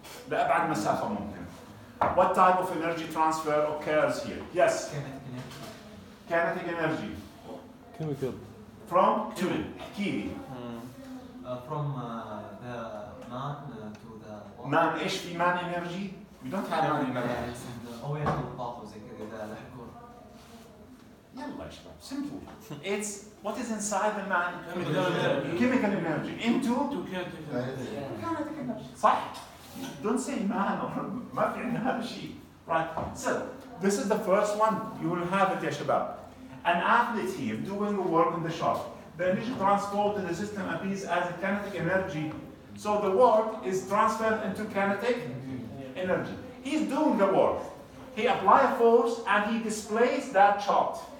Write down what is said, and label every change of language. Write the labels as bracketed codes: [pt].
[ar] لأبعد مسافة ممكن. [en] What type of energy transfer occurs here? Yes. Kinetic energy. Chemical. From to [ar] احكي [en] From the man to the man [ar] ايش في [en] man energy? We don't have man energy. [ar] أو ياخذ الطاقة وزي كذا إذا لحقوا. يلا يا شباب. Simple. [en] It's what is inside the man. Chemical energy into kinetic energy. [ar] صح? [en] Don't say man or [ar] ما في عندنا هذا الشيء. [en] Right. So this is the first one. You will have it [ar] يا شباب. [en] An athlete here doing work in the shop. The energy transferred to the system appears as a kinetic energy. So the work is transferred into kinetic energy. He's doing the work. He applies force and he displays that shot.